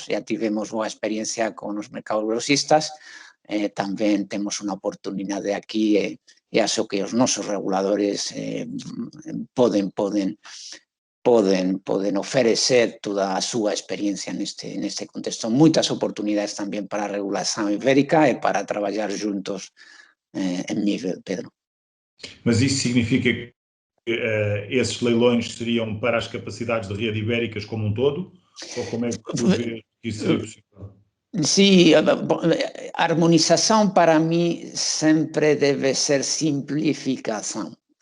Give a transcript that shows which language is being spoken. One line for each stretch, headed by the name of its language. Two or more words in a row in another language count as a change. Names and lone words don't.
Galician: Já tivemos boa experiencia con os mercados grossistas, tamén temos unha oportunidade aquí e acho que os nosos reguladores poden oferecer toda a súa experiencia neste contexto. Moitas oportunidades tamén para a regulación ibérica e para traballar juntos en nível, Pedro.
Portuguese: Mas isso significa que esses leilões seriam para as capacidades de rede ibéricas como um todo? Ou como é que tu vês que isso seria possível? Sí, a harmonização para mim sempre deve ser simplificação.